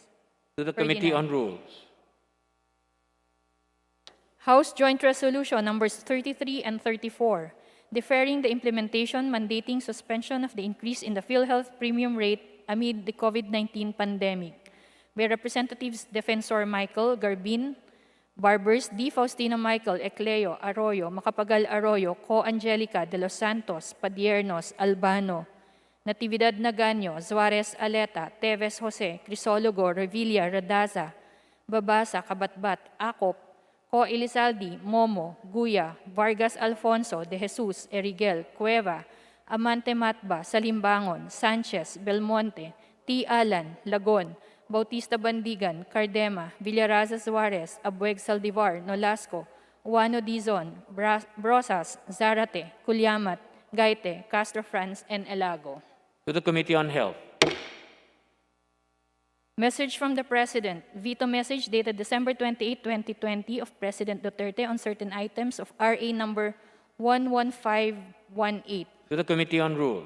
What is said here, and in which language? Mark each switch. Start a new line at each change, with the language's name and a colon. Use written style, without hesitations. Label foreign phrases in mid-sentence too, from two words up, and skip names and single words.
English: To the Committee on Rules. House Joint Resolution numbers 33 and 34, deferring the implementation mandating suspension of the increase in the PhilHealth premium rate amid the COVID-19 pandemic by Representatives Defensor Michael Garbin, Barbers D. Faustino Michael, Ecleo, Arroyo, Macapagal Arroyo, Co. Angelica de los Santos, Padiernos, Albano, Natividad Naganyo, Suarez Aleta, Teves Jose, Crisologo, Revilla, Radaza, Babasa, Kabatbat, Acop, Co. Elizalde, Momo, Guya, Vargas Alfonso, De Jesus, Erigel, Cueva, Amante Matba, Salimbangon, Sanchez, Belmonte, T. Alan, Lagon, Bautista Bandigan, Cardema, Villaraza Suarez, Abueg Saldivar, Nolasco, Uano Dizon, Brosas, Zarate, Culyamat, Gaite, Castro Franz, and Elago. To the Committee on Health. Message from the President. Veto message dated December 28, 2020 of President Duterte on certain items of RA number 11518. To the Committee on Rules.